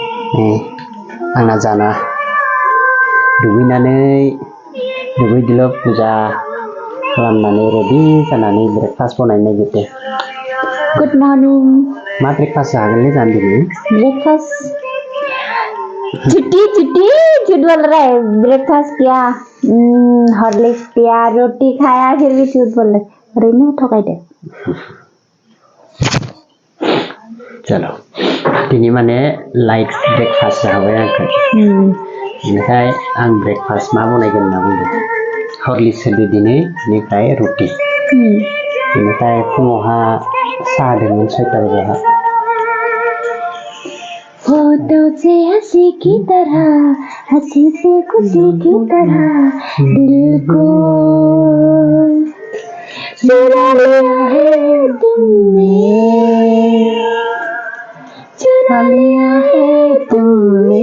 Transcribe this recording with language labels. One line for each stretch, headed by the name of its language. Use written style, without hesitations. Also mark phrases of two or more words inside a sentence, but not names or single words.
Bodo: nih आंना जाना दुगैदोल' फुजा खालामनानै रेडि जानानै ब्रेकफास्ट बनायनो नागिरदों।
English: Good morning.
Bodo: मा ब्रेकफास्ट जागोनलै जानो दिनै? Breakfast.
Hindi: छुट्टी झूठ बोल रहा है। ब्रेकफास्ट किया, हॉर्लिक्स पिया, रोटी खाया, फिर भी झूठ बोल रहे। रेनू ठोकाई दे।
Bodo: चलो दिनै माने
English: light breakfast
Bodo: जाबाय आंखौ। बेनिफ्राय आं ब्रेकफास्ट मा बनायगोन होनना बुंदों। हॉर्लिक्स होदो दिनै बेनिफ्राय रुटि। बेनिफ्राय फुङावहा साहा दंमोन 6टा बजेहा।
Hindi: फोटो से हंसी की तरह, हंसी से खुशी की तरह, दिल को चुरा लिया है तुमने, चुरा लिया है तुमने।